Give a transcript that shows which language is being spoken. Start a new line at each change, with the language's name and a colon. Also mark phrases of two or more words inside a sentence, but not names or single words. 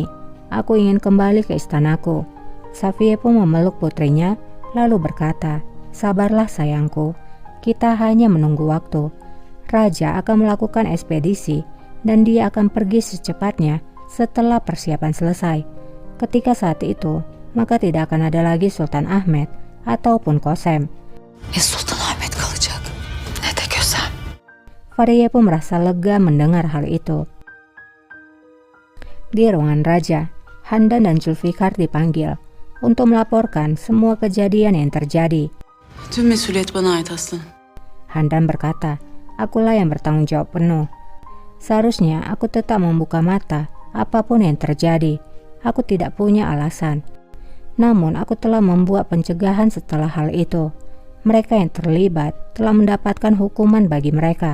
Indonesian: Aku ingin kembali ke istanaku. Safie pun memeluk putrinya, lalu berkata, sabarlah sayangku, kita hanya menunggu waktu. Raja akan melakukan ekspedisi dan dia akan pergi secepatnya setelah persiapan selesai. Ketika saat itu, maka tidak akan ada lagi Sultan Ahmed ataupun Kosem.
Turkish: Ne Sultan Ahmet kalacak, ne de Kösem.
Indonesian: Fariye pun merasa lega mendengar hal itu. Di ruangan raja, Handan dan Zulfikar dipanggil untuk melaporkan semua kejadian yang terjadi.
Turkish: Tüm mesuliyet bana ait aslanım.
Indonesian: Handan berkata, akulah yang bertanggung jawab penuh. Seharusnya aku tetap membuka mata apapun yang terjadi. Aku tidak punya alasan. Namun aku telah membuat pencegahan setelah hal itu. Mereka yang terlibat telah mendapatkan hukuman bagi mereka.